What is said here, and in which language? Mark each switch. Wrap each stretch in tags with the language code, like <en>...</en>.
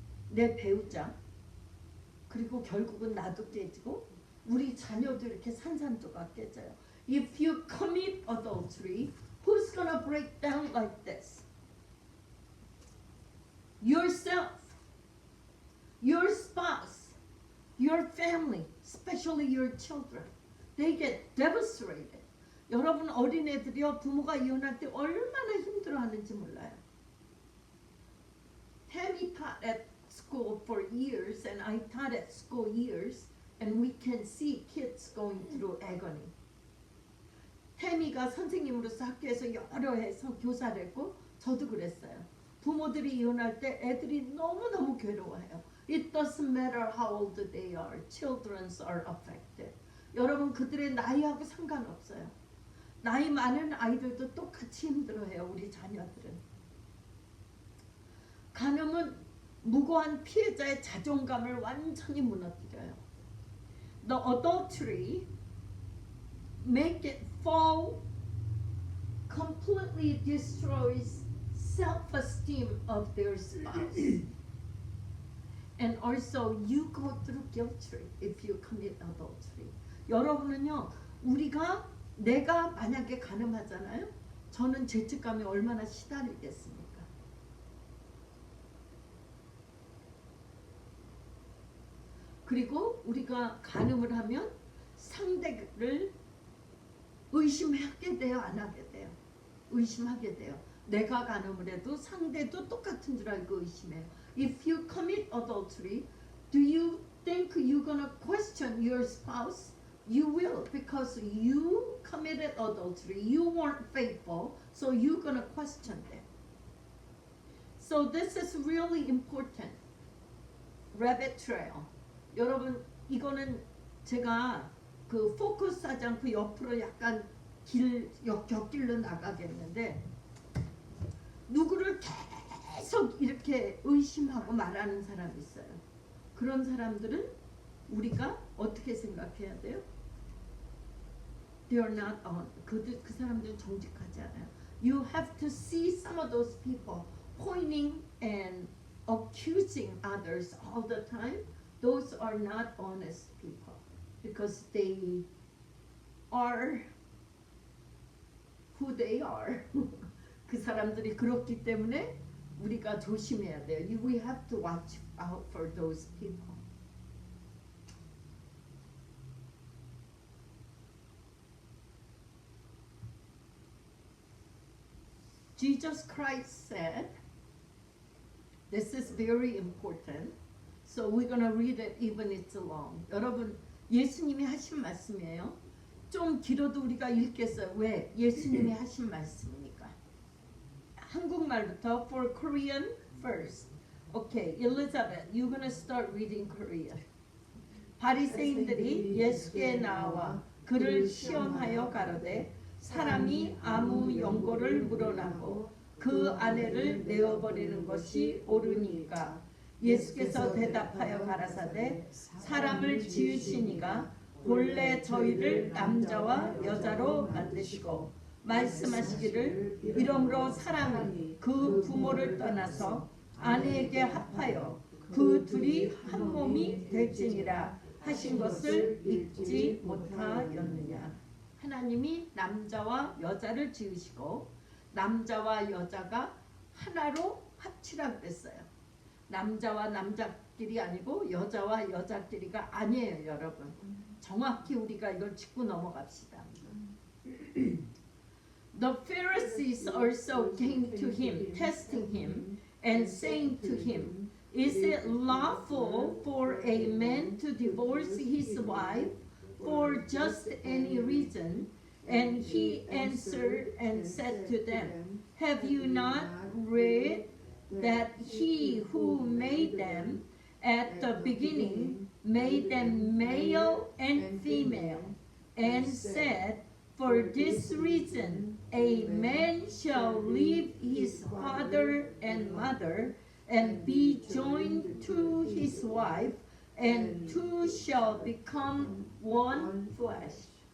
<ko>내 배우자, 그리고 결국은 나도 깨지고 우리 자녀도 이렇게 산산조각 깨져요.</ko> <en>If you commit adultery, who's gonna break down like this? Yourself, your spouse, your family, especially your children. They get devastated.</en> <ko>여러분 어린애들이요, 부모가 이혼할 때 얼마나 힘들어하는지 몰라요.</ko> <en>Tammy taught at school for years, and I taught at school years. And we can see kids going through agony.</en> <ko>태미가 선생님으로서 학교에서 여러 해서 교사를 했고 저도 그랬어요. 부모들이 이혼할 때 애들이 너무너무 괴로워해요.</ko> <en>It doesn't matter how old they are. Children are affected.</en> <ko>여러분, 그들의 나이하고 상관없어요. 나이 많은 아이들도 똑같이 힘들어해요. 우리 자녀들은. 간음은 무고한 피해자의 자존감을 완전히 무너뜨려요.</ko> <en>The adultery make it fall, completely destroys self-esteem of their spouse. And also you go through guilt if you commit adultery.</en> <ko>여러분은요, 내가 만약에 간음하잖아요. 저는 죄책감에 얼마나 시달리겠습니까? 그리고 우리가 간음을 하면 상대를 의심하게 돼요, 안 하게 돼요? 의심하게 돼요. 내가 간음을 해도 상대도 똑같은 줄 알고 의심해요.</ko> <en>If you commit adultery, do you think you're gonna question your spouse? You will, because you committed adultery. You weren't faithful, so you're gonna question them. So this is really important. Rabbit trail.</en> <ko>여러분, 이거는 제가 그 포커스 하지 않고 옆으로 약간 곁길로 나가겠는데, 누구를 계속 이렇게 의심하고 말하는 사람이 있어요. 그런 사람들은 우리가 어떻게 생각해야 돼요?</ko> <en>They are not on.</en> <ko>그 사람들은 정직하지 않아요.</ko> <en>You have to see some of those people pointing and accusing others all the time. Those are not honest people because they are who they are.</en> <ko>그 사람들이 그렇기 때문에 우리가 조심해야 돼요.</ko> <en>We have to watch out for those people. Jesus Christ said, this is very important. So we're going to read it even it's long.</en> <ko>여러분, 예수님이 하신 말씀이에요. 좀 길어도 우리가 읽겠어요. 왜? 예수님이 하신 말씀이니까. 한국말부터</ko> <en>for Korean first. Okay, Elizabeth, you're going to start reading Korean.</en> <ko>바리새인들이 예수께 나와 그를 시험하여 가로되 사람이 아무 연고를 물어나고 그 아내를 내어버리는 것이 옳으니까. 예수께서 대답하여 가라사대 사람을 지으시니가 본래 저희를 남자와 여자로 만드시고 말씀하시기를 이러므로 사람은 그 부모를 떠나서 아내에게 합하여 그 둘이 한 몸이 될지니라 하신 것을 잊지 못하였느냐. 하나님이 남자와 여자를 지으시고 남자와 여자가 하나로 합치라 그랬어요. 남자와 남자끼리 아니고 여자와 여자끼리가 아니에요, 여러분. 정확히 우리가 이걸 짚고 넘어갑시다.</ko> <en>The Pharisees also came to him, testing him, and saying to him, Is it lawful for a man to divorce his wife for just any reason? And he answered and said to them, Have you not read that he who made them at the beginning made them male and female, and said, For this reason a man shall leave his father and mother and be joined to his wife, and two shall become one flesh.</en>